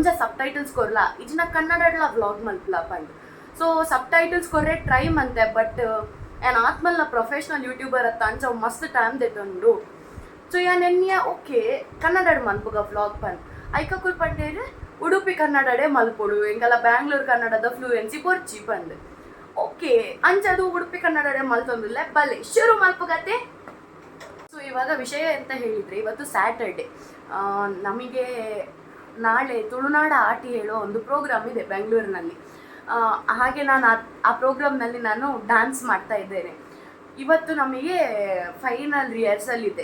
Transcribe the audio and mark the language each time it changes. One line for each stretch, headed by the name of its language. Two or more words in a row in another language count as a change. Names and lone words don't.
Tulu: ಸಬ್ ಟೈಟಲ್ಸ್ ಕೊರ್ಲ ಇಜ್ನ ಕನ್ನಡಡ್ಲ ವ್ಲಾಗ್ ಮಲ್ಪಲ ಪಂಡ್ ಸೊ ಸಬ್ ಟೈಟಲ್ಸ್ ಕೊರ್ರೆ ಟ್ರೈ ಮಂತೆ ಬಟ್ ಏನು ಆತ್ಮಲ್ನ
English: professional YouTuber
Tulu: ಅತ್ತ ಅಂಚ ಮಸ್ತ್ ಟೈಮ್ ದೆತ್ತೊಂಡು ಸೊ ಯಾನೆನ್ಯ ಓಕೆ ಕನ್ನಡ ಮಲ್ಪುಗ ವ್ಲಾಗ್ ಪನ್ ಐಕಕ್ಕೂರು ಪಂಡೇರು ಉಡುಪಿ ಕನ್ನಡಡೆ ಮಲ್ಪೊಡು ಎಂಗೆಲ್ಲ ಬ್ಯಾಂಗ್ಳೂರು ಕನ್ನಡದ ಫ್ಲೂಯೆನ್ಸಿ ಕೊರ್ಚಿ ಪಂದ್ ಓಕೆ ಅಂಚದು ಉಡುಪಿ ಕನ್ನಡಡೆ ಮಲ್ತೊಂದಿಲ್ಲ ಬಲೆ ಶುರು ಮಲ್ಪುಗತ್ತೆ.
Kannada: ಸೊ ಇವಾಗ ವಿಷಯ ಎಂತ ಹೇಳಿದರೆ ಇವತ್ತು ಸ್ಯಾಟರ್ಡೆ ನಮಗೆ ನಾಳೆ ತುಳುನಾಡ ಆಟಿ ಹೇಳೋ ಒಂದು ಪ್ರೋಗ್ರಾಮ್ ಇದೆ ಬೆಂಗಳೂರಿನಲ್ಲಿ. ಹಾಗೆ ನಾನು ಆ ಪ್ರೋಗ್ರಾಮ್ನಲ್ಲಿ ನಾನು ಡ್ಯಾನ್ಸ್ ಮಾಡ್ತಾ ಇದ್ದೇನೆ. ಇವತ್ತು ನಮಗೆ
English: final rehearsal
Kannada: ಇದೆ.